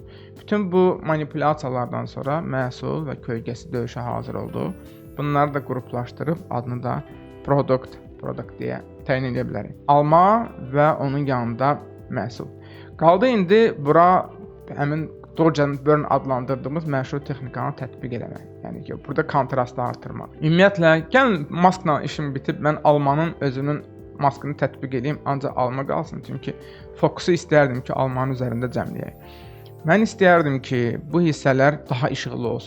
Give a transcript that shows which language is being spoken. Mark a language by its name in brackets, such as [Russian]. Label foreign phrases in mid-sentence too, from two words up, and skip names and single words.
[Azerbaijani] Bütün bu manipulyasiyalardan sonra məhsul və kölgəsi döyüşə hazır oldu. Bunları da qruplaşdırıb adını da product deyə təyin edə bilərik. Alma və onun yanında məhsul. Qaldı indi bura həmin [English] dodge and burn [Azerbaijani] adlandırdığımız məşhur texnikanı tətbiq eləmək. Yəni ki, burada kontrastı artırmaq. Ümumiyyətlə, gəlin maskla işim bitib, mən almanın özünün maskını tətbiq edeyim, ancaq alma qalsın. Çünki fokusu istərdim ki, almanın üzərində cəmləyək. Mən istəyərdim ki, bu hissələr daha işıqlı olsun.